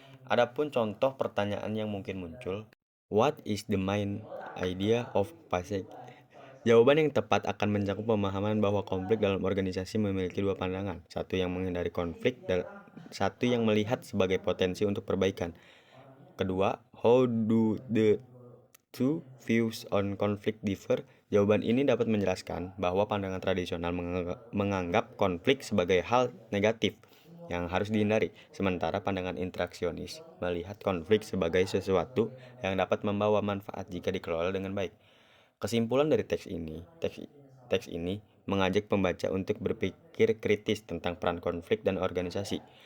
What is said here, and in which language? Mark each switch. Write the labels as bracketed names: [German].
[Indonesian] Adapun contoh pertanyaan yang mungkin muncul, [English] what is the main idea of passage? [Indonesian] Jawaban yang tepat akan mencakup pemahaman bahwa konflik dalam organisasi memiliki dua pandangan, satu yang menghindari konflik dan satu yang melihat sebagai potensi untuk perbaikan. Kedua, [English] how do the two views on conflict differ? [Indonesian] Jawaban ini dapat menjelaskan bahwa pandangan tradisional menganggap konflik sebagai hal negatif yang harus dihindari, sementara pandangan interaksionis melihat konflik sebagai sesuatu yang dapat membawa manfaat jika dikelola dengan baik. Kesimpulan dari teks ini mengajak pembaca untuk berpikir kritis tentang peran konflik dan organisasi.